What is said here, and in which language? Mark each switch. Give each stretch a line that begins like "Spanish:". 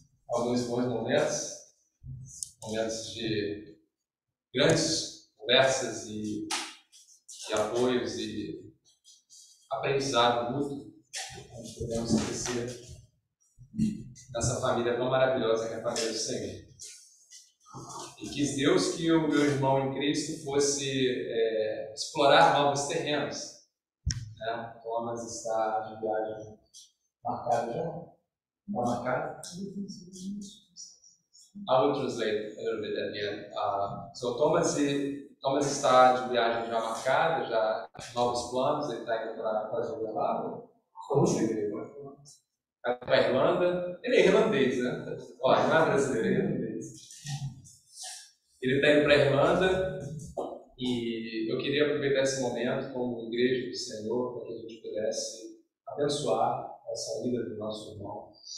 Portuguese: Alguns bons momentos de grandes conversas e apoios e aprendizado mútuo, onde podemos crescer nessa família tão maravilhosa que é a família do Senhor. E quis Deus que o meu irmão em Cristo fosse explorar novos terrenos. Né? Thomas está de viagem marcado já? Está marcado?
English: I will translate a little bit at the end.
Portuguese: So Thomas está de viagem já marcada, já novos planos, ele está indo para a Irlanda. Como segredo? Para a Irlanda. Ele é irlandês, né? Olha, não é brasileiro, é irlandês. Ele está indo para a Irlanda e eu queria aproveitar esse momento como igreja do Senhor para que a gente pudesse abençoar essa vida do nosso irmão.